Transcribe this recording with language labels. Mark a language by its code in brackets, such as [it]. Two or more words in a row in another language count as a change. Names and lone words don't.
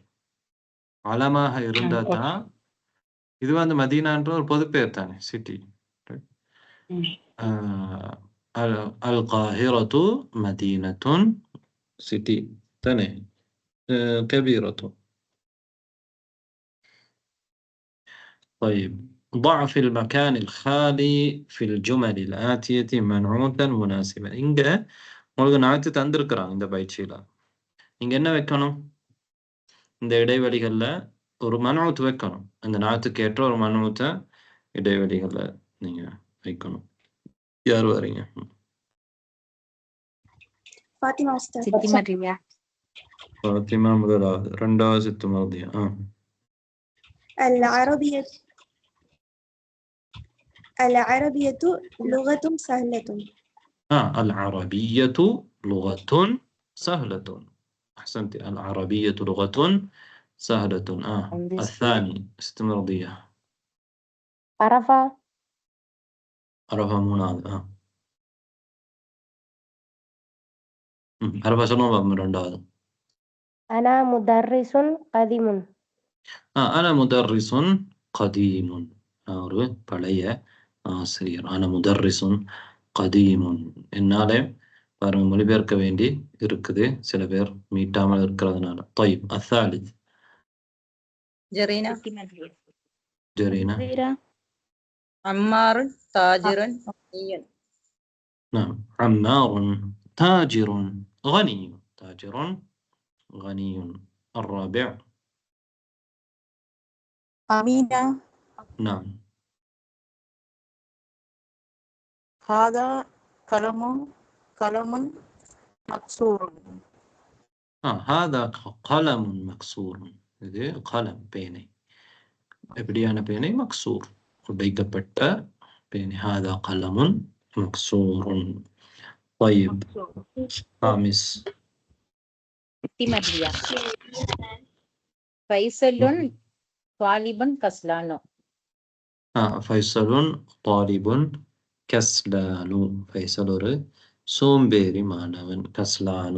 [ta] அலமாக இருந்தா தான், இது வந்து மதீனான்ற ஒரு பொது பெயர் தானே, சிட்டி. [ar] القاهرة مدينة சிட்டி தானே, கபீரத்து. طيب ضع في المكان الخالي في الجمل الآتية منعوتا مناسبا. [ta] இங்க உங்களுக்கு நாத்து தந்திருக்கிறாங்க இந்த பயிற்சியில. நீங்க என்ன வைக்கணும்? இந்த இடைவெளிகள்ல ஒரு மனூத் வைக்கணும். அந்த நாத்துக்கு ஏற்ற ஒரு மனூத்தை இடைவெளிகள்ல நீங்க வைக்கணும். யார் வரீங்க? ஃபாத்திமா உஸ்தாத். சித்தி மர்லியா. ஃபாத்திமா முதலாவது. இரண்டாவது சித்து மர்லியா. [ar] العربية لغة سهلة. العربية لغة سهلة. أحسنت. العربية لغة سهلة. الثاني ست مرضية. [ta] அரஃபா மூணாவது. அரஃபா சொல்லுவோம் ரெண்டாவது. [ar] أنا مدرس قديم. أنا مدرس قديم. [ta] ஒரு பழைய ஆசிரியர். [ar] أنا مدرس قديم. [ta] என்னாலே பாருங்க மொழிபெயர்க்க வேண்டி இருக்குது, சில பேர் மீட்டாமல் இருக்கிறதுனால. [ar] طيب الثالث. جرينا. جرينا. عمار تاجر غني. نعم عمار تاجر غني. تاجر غني. الرابع. أمينة. نعم. هذا قلم مكسور. هذا قلم مكسور. [ta] இது قلم பேனை. எப்படியான பேனை? மக்சூர், உடைக்கப்பட்ட பேனை. [ar] هذا قلم مكسور. طيب خامس. சித்தி மர்லியா. فيصل طالب كسلان. فيصل طالب كسلان. [ta] ஃபைசல் ஒரு சோம்பேறி மாணவன். கஸ்லானு.